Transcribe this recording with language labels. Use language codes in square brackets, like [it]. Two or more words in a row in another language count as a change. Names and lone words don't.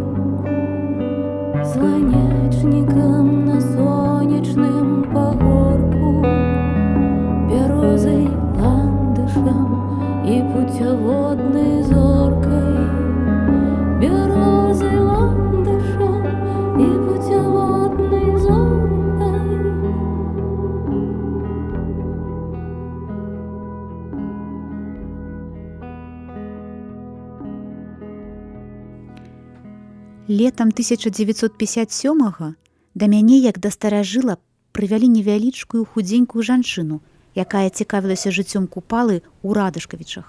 [be] Слонечником на сонячным пагорку, бярозай, ландышем и путеводной зоркой. Бярозай, ландышем и путеводной зоркой. Летам 1957-го да мяне, як да старажыла, прывялі невялічкую худзенькую жанчыну, якая цікавілася жыццём Купалы ў Радышкавічах.